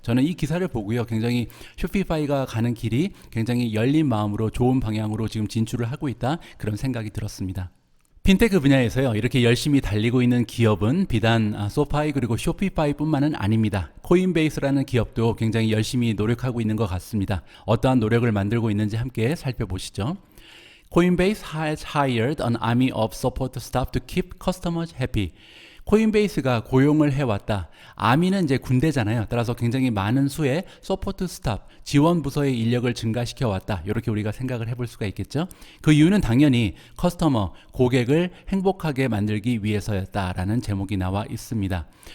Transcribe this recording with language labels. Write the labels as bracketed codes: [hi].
[ko] 저는 이 기사를 보고요, 굉장히 쇼피파이가 가는 길이 굉장히 열린 마음으로 좋은 방향으로 지금 진출을 하고 있다, 그런 생각이 들었습니다. 핀테크 분야에서요, 이렇게 열심히 달리고 있는 기업은 비단 소파이 그리고 쇼피파이 뿐만은 아닙니다. 코인베이스라는 기업도 굉장히 열심히 노력하고 있는 것 같습니다. 어떠한 노력을 만들고 있는지 함께 살펴보시죠. [en] Coinbase has hired an army of support staff to keep customers happy. [ko] 코인베이스가 고용을 해왔다. 아미는 이제 군대잖아요. 따라서 굉장히 많은 수의 서포트 스탑, 지원 부서의 인력을 증가시켜 왔다. 이렇게 우리가 생각을 해볼 수가 있겠죠. 그 이유는 당연히 커스터머, 고객을 행복하게 만들기 위해서였다라는 제목이 나와 있습니다.